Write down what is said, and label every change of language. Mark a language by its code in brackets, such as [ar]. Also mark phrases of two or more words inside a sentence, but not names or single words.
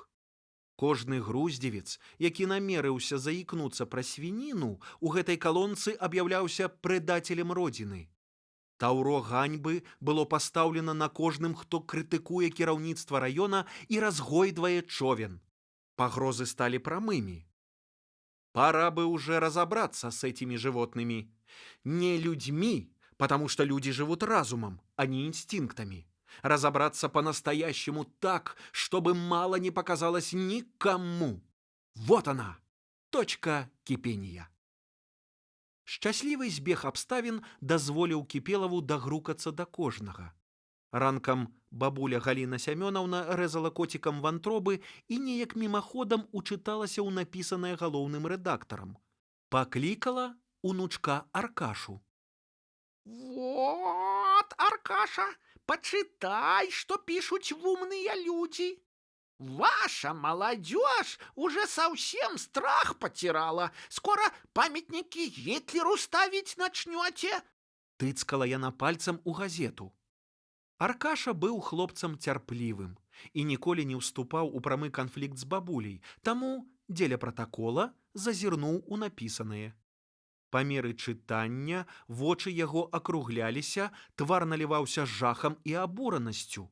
[be] Кожны груздзевец, які намерыўся заікнуцца пра свініну, у гэтай калонцы аб'яўляўся прэдацелем родзіны. Таўро ганьбы было пастаўлена на кожным, хто крытыкуе кіраўніцтва раёна і разгойдвае човен. Пагрозы сталі прамымі. [ru] Пора бы уже разобраться с этими животными. Не людьми, потому что люди живут разумом, а не инстинктами. Разобраться по-настоящему так, чтобы мало не показалось никому. Вот она, точка кипения. [be] Шчаслівы збег абставін дазволіў Кіпелаву дагрукацца да кожнага. Ранкам бабуля Галіна Сямёнаўна рэзала коцікам вантробы і неяк мімаходам учыталася ў напісанае галоўным рэдактарам. Паклікала унучка Аркашу. [ru] Вот, Аркаша, почитай, что пишут умные люди. Ваша молодежь уже совсем страх потеряла. Скоро памятники Гитлеру ставить начнете. [be] Тыцкала яна пальцам у газету. Аркаша быў хлопцам цярплівым і ніколі не ўступаў у прамы канфлікт з бабуляй, таму дзеля пратакола зазірнуў у напісанае. Па меры чытання вочы яго акругляліся, твар наліваўся жахам і абуранасцю.